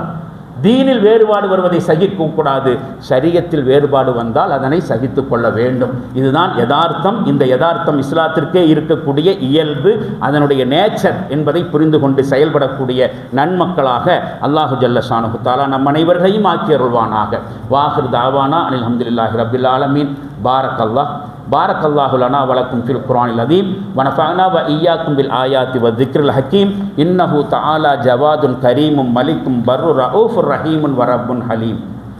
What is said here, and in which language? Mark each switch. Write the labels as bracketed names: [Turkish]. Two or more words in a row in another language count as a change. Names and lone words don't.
[Tamil] தீனில் வேறுபாடு வருவதை சகிக்கக்கூடாது, ஷரியத்தில் வேறுபாடு வந்தால் அதனை சகித்து கொள்ள வேண்டும். இதுதான் யதார்த்தம். இந்த யதார்த்தம் இஸ்லாத்திற்கே இருக்கக்கூடிய இயல்பு, அதனுடைய நேச்சர் என்பதை புரிந்து கொண்டு செயல்படக்கூடிய நன்மக்களாக [Arabic] الله جل شانه تعالى [Tamil] நம் அனைவர்களையும் ஆக்கி அருள்வானாக. [Arabic] وآخر دعوانا أن الحمد لله رب العالمين. بارك الله لنا ولكم في القرآن العظيم ونفعنا وإياكم بالآيات والذكر الحكيم إنه تعالى جواد كريم ملك بر رؤوف رحيم ورب حليم.